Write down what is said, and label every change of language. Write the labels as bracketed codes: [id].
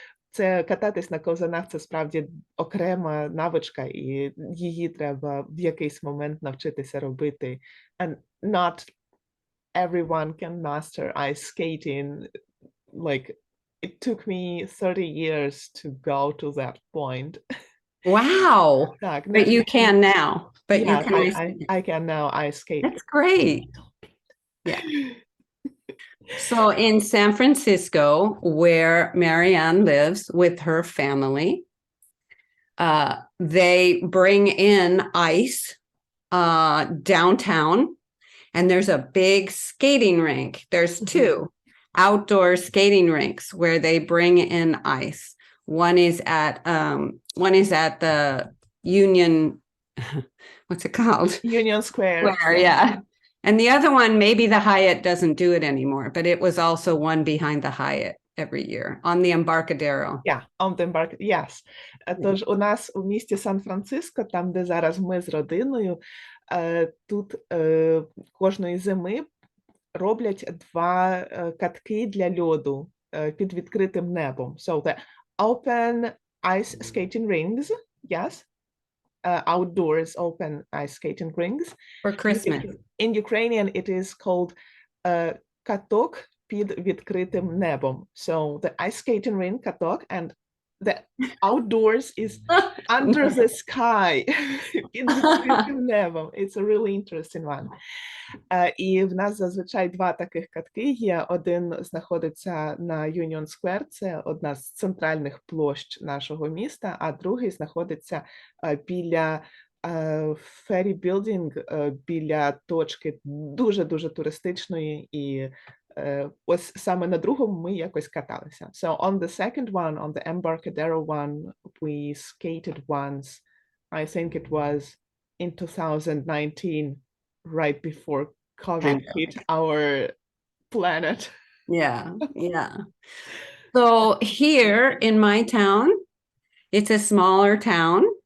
[uk] Це кататись на ковзанах, це справді окрема навичка, і її треба в якийсь момент навчитися робити. [en] And not everyone can master ice skating. Like, it took me 30 years to go to that point. Wow. [uk] Так, [en] But you can now. But you yeah, can. I can now ice skate. That's great. Yeah. So in San Francisco, where Marianne lives with her family, they bring in ice downtown, and there's a big skating rink. There's two outdoor skating rinks where they bring in ice. One is at the Union, what's it called? Union Square. Yeah. And the other one, maybe the Hyatt doesn't do it anymore, but it was also one behind the Hyatt every year on the Embarcadero. Yeah, on the Embarcadero, yes. [uk] Тож у нас у місті Сан-Франциско, там, де зараз ми з родиною, тут кожної зими роблять два катки для льоду під відкритим небом. [en] So the open ice skating rings, yes? outdoors open ice skating rinks. For Christmas. In Ukrainian, it is called [uk] каток під відкритим небом. [en] So the ice skating rink, каток, and the outdoors is under the sky. [uk] Під відкритим небом. [en] It's a really interesting one. [uk] І в нас зазвичай два таких катки є. Один знаходиться на Union Square, це одна з центральних площ нашого міста, а другий знаходиться біля Ferry Building, біля точки дуже-дуже туристичної, і ось саме на другому ми якось каталися. [en] So on the second one, on the Embarcadero one, we skated once. I think it was in 2019, right before COVID hit our planet. Yeah, yeah. So here in my town, it's a smaller town.